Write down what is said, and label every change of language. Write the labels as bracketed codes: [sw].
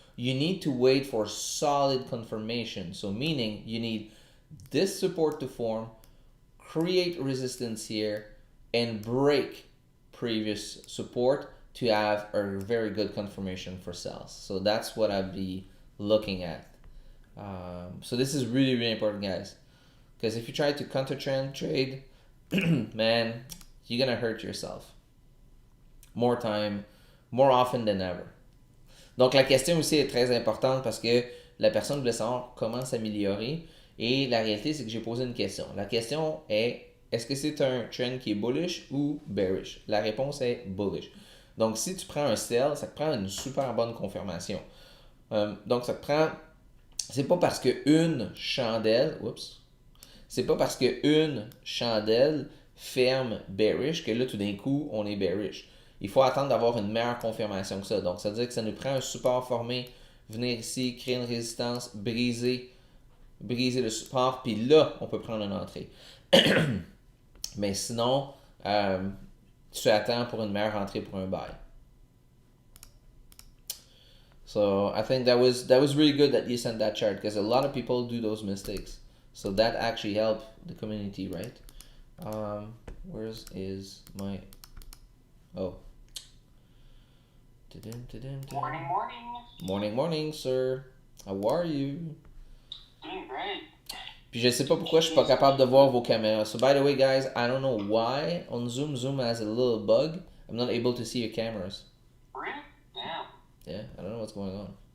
[en] You need to wait for solid confirmation. So meaning you need this support to form, create resistance here, and break previous support to have a very good confirmation for sales. So that's what I'd be looking at. So this is really, really important, guys. Because if you try to counter trend trade, man, you're gonna hurt yourself. More time, more often than ever. [fr] Donc la question aussi est très importante parce que la personne voulait savoir comment s'améliorer. Et la réalité, c'est que j'ai posé une question. La question est, est-ce que c'est un trend qui est bullish ou bearish? La réponse est bullish. Donc si tu prends un sell, ça te prend une super bonne confirmation. Donc ça te prend... C'est pas parce qu'une chandelle... Oups. C'est pas parce qu'une chandelle ferme bearish que là, tout d'un coup, on est bearish. Il faut attendre d'avoir une meilleure confirmation que ça. Donc, ça veut dire que ça nous prend un support formé, venir ici, créer une résistance, briser le support, puis là, on peut prendre une entrée. Mais sinon, tu attends pour une meilleure entrée pour un buy. [en] So, I think that was really good that you sent that chart because a lot of people do those mistakes. So that actually helped the community, right? Where is my... Oh. Morning, morning. Morning, morning, sir. How are you? Doing great. [fr] Puis je sais pas pourquoi je suis pas capable de voir vos caméras. [en] So by the way, guys, I don't know why on Zoom has a little bug. I'm not able to see your cameras. Really? Damn. Yeah, I don't know what's going on.